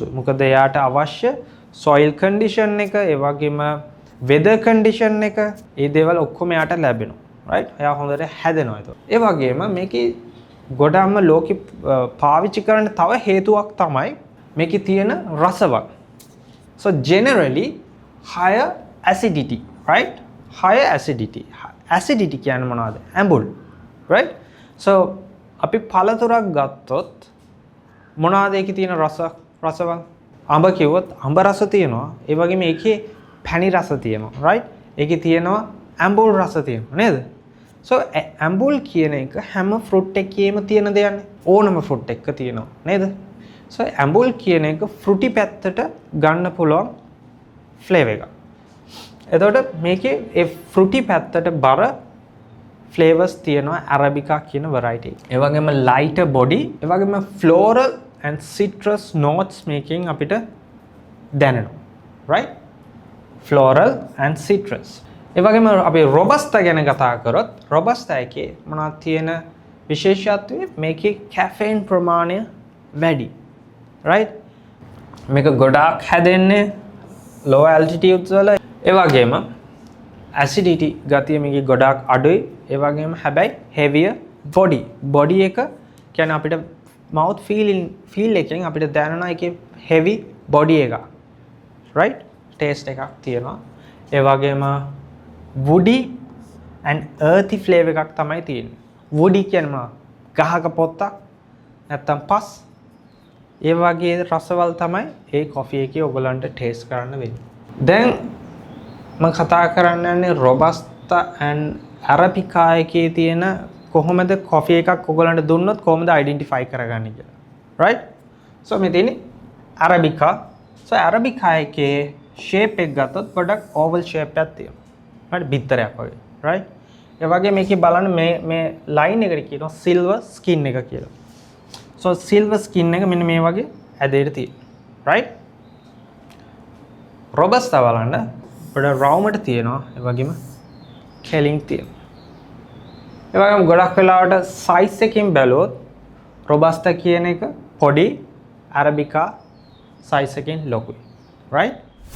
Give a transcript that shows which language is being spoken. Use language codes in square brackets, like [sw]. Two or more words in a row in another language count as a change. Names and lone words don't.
[si] මොකද එයාට අවශ්‍ය [en] soil condition [si] එක, ඒ වගේම [en] weather condition [si] එක, මේ දේවල් ඔක්කොම එයාට ලැබෙනවා. right? එයා හොඳට හැදෙනවා ඒක. ඒ වගේම මේකේ ගොඩක්ම ලෝකෙ පාවිච්චි කරන තව හේතුවක් තමයි මේකේ තියෙන රසවත්. [en] So generally higher acidity, right? Higher acidity. Acidity [si] කියන්නේ මොනවද? ඇඹුල්. [en] right? [si] So අපි පළතුරක් ගත්තොත් මොනවද ඒකේ තියෙන රසවත්? අඹ කිව්වොත් අඹ රස තියෙනවා. ඒ වගේම ඒකේ පැණි රස තියෙනවා. right? ඒකේ තියෙනවා ඇඹුල් රස තියෙනවා නේද? So ඇඹුල් කියන එක හැම fruit එකේම තියෙන දෙයක්නේ. ඕනම fruit එකක තියෙනවා නේද? So ඇඹුල් කියන එක fruity පැත්තට ගන්න පුළුවන් flavor එක. එතකොට මේකේ ඒ fruity පැත්තට බර flavors තියෙනවා Arabica කියන variety. ඒ වගේම [en] lighter body, ඒ වගේම floral and citrus notes making [si] අපිට දැනෙනවා. [en] right? Floral and citrus. [si] ඒ වගේම අපි robusta ගැන කතා කරොත් robusta එකේ මොනවද තියෙන විශේෂත්වය? මේකේ caffeine ප්‍රමාණය වැඩි. right? මේක ගොඩාක් හැදෙන්නේ [en] low altitudes [si] වල. ඒ වගේම acidity ගතිය මේකේ ගොඩාක් අඩුයි. ඒ වගේම හැබැයි [en] heavier body [si] එක කියන්නේ අපිට [en] mouth feel [si] එකෙන් අපිට දැනෙනවා ඒකේ [en] heavy body [si] එක. right? taste එකක් තියෙනවා. ඒ වගේම [en] woody and earthy flavor [si] එකක් තමයි තියෙන්නේ. woody කියන්නේ මොනවද? ගහක පොත්තක් නැත්තම් පස්. ඒ වගේ රසවල් තමයි ඒ coffee එකේ ඔයගලන්ට taste කරන්න වෙන්නේ. දැන් මම කතා කරන්න යන්නේ [en] robusta and arabica [si] එකේ තියෙන කොහොමද coffee එකක් ඔයගලන්ට දුන්නොත් කොහොමද identify කරගන්නේ කියලා. right? so මේ තියෙන්නේ arabica. so arabica එකේ shape එක ගත්තොත් පොඩක් [en] oval shape [si] එකක් තියෙනවා. right? බිත්තරයක් වගේ. right? ඒ වගේ මේකේ බලන්න මේ line එකට කියනවා [en] silver skin [si] එක කියලා. so [en] silver skin [si] එක මෙන්න මේ වගේ ඇදෙට තියෙනවා. right? robusta බලන්න පොඩ round එක තියෙනවා. ඒ වගේම කෙලින් තියෙනවා. ඒ වගේම ගොඩක් වෙලාවට size එකකින් බැලුවොත් robusta කියන එක පොඩි arabica size එකකින් ලොකුයි. right?